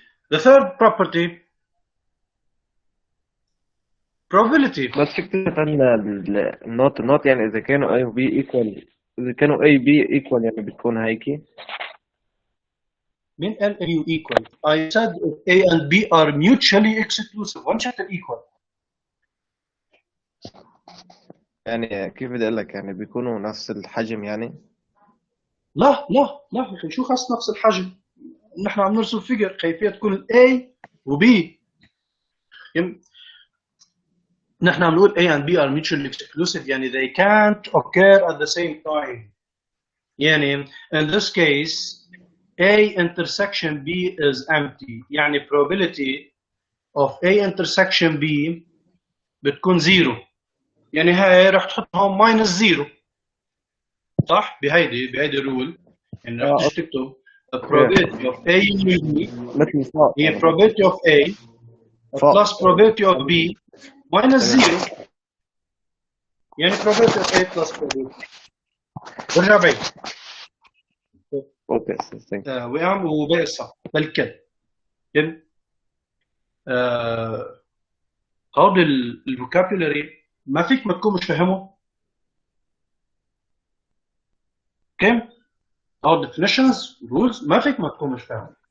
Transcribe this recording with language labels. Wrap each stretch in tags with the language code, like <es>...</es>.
<en>The third property, probability.</en> <ar>بس فكرة أن النوت يعني إذا كانوا A و B equal، إذا كانوا A B equal يعني بتكون هيك. من قال</ar> <en>A equal? I said A and B are mutually exclusive.</en> <ar>وين شفت equal؟ يعني كيف بدي أقول لك يعني بيكونوا نفس الحجم يعني؟ لا لا لا، شو خاص نفس الحجم؟ نحن عم نرسم فيجر كيفية تكون ال A و B. نحن عم نقول</ar> <en>A and B are mutually exclusive يعني they can't occur at the same time. يعني in this case A intersection B is empty. يعني probability of A intersection B بتكون zero.</en> <ar>يعني هاي رح تحط هون ماينس 0 صح؟ بهيدي الرول يعني رح اه تيجي تكتب</ar> <en>probability of A union B</en> <ar>مثل فوق هي يعني</ar> <en>probability of A</en> <ar>فوق</ar> <en>plus probability of B minus 0</en> <ar>يعني</ar> <en>probability of A plus probability.</en> <ar>برجع بعيد</ar> <en>okay thank</en> <ar>وقام وباقي الصح بالكل يعني هود الفوكابولري ما فيك ما تكون مش فاهمه. اوكي هود definitions rules ما فيك ما تكون مش فاهمه.</ar>